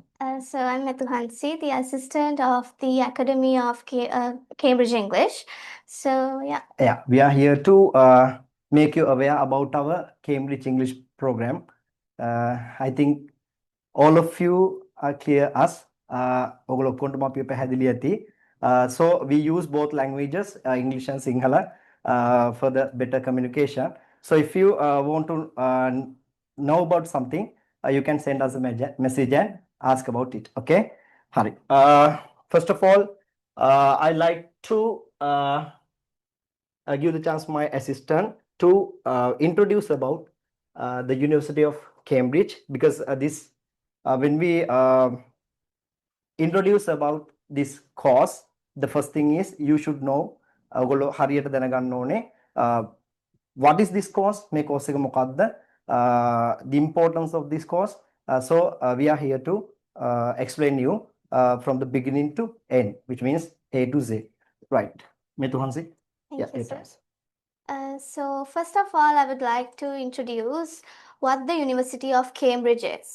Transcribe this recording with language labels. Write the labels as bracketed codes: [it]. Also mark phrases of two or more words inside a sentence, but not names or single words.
[en] So I'm Metu Hansi, the assistant of the Academy of Cambridge English. So yeah. Yeah, we are here to make you aware about our Cambridge English program. I think all of you are clear us. [si] ඔගොල්ලෝ ඔක්කොන්ටම අපි පැහැදිලි ඇති. [en] So we use both languages, English and Sinhala, for the better communication. So if you want to know about something, you can send us a message and ask about it. Okay? Hari. First of all, I like to give the chance my assistant to introduce about the University of Cambridge, because this when we introduce about this course, the first thing is you should know [si] ඔයගොල්ලෝ හරියට දැනගන්න ඕනේ [en] what is this course, [si] මේ course එක මොකක්ද, [en] the importance of this course. So we are here to explain you from the beginning to end, which means A to Z. Right. Metu Hansi. Thank you, sir. So first of all, I would like to introduce what the University of Cambridge is.